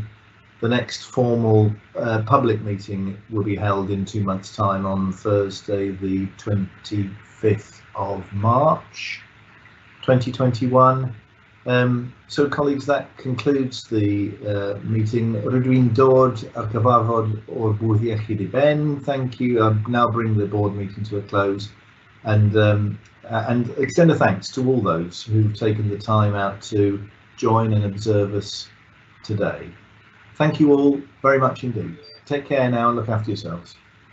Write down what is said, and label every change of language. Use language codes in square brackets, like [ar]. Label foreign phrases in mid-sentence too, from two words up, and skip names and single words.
[en] The next formal public meeting will be held in 2 months' time on Thursday, the 25th of March, 2021. So colleagues, that concludes the meeting. [cy] Rydw i'n dod ar gyfarfod o'r Bwrdd Iechyd I Ben. [en] Thank you. I'll now bring the board meeting to a close and extend a thanks to all those who've taken the time out to join and observe us today. Thank you all very much indeed. Take care now and look after yourselves.